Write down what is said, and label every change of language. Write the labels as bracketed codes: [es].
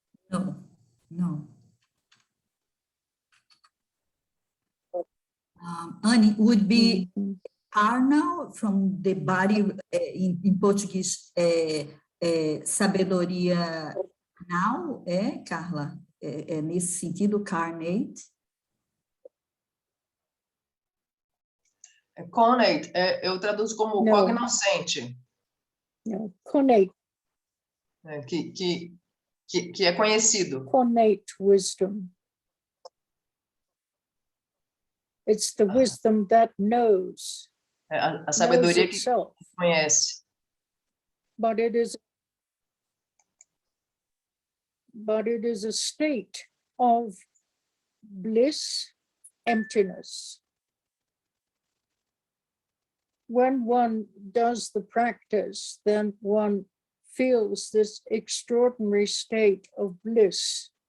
[en] No, no. Annie, would be carnal from the body, in Portuguese, [pt] sabedoria carnal, [en] Carla? [pt] É nesse sentido, carnate? Connate, eu traduzo como cognoscente. [en] No, connate. [pt] Que é conhecido. [en] Connate wisdom. It's the wisdom that knows. [pt] A sabedoria que conhece. [en] But it is a state of bliss, emptiness. When one does the practice, then one feels this extraordinary state of bliss.